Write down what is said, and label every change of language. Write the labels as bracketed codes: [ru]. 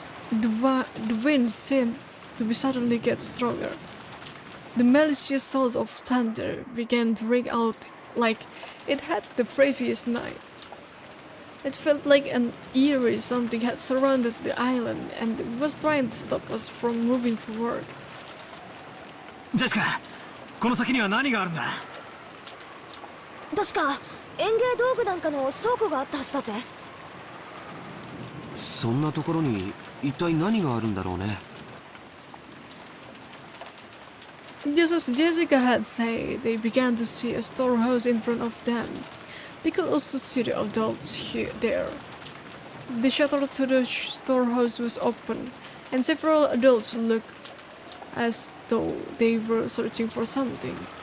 [en] The wind seemed to be suddenly get stronger. The malicious sounds of thunder began to ring out like it had the previous night. It felt like an eerie something had surrounded the island and it was trying to stop us from moving forward. [ja] ジェシカ、この先には何があるんだ？確か園芸道具なんかの倉庫があったはずだぜ。そんなところに一体何があるんだろうね。 [en] Just as Jessica had said, they began to see a storehouse in front of them. They could also see the adults there. The shutter to the storehouse was open, and several adults looked as though they were searching for something.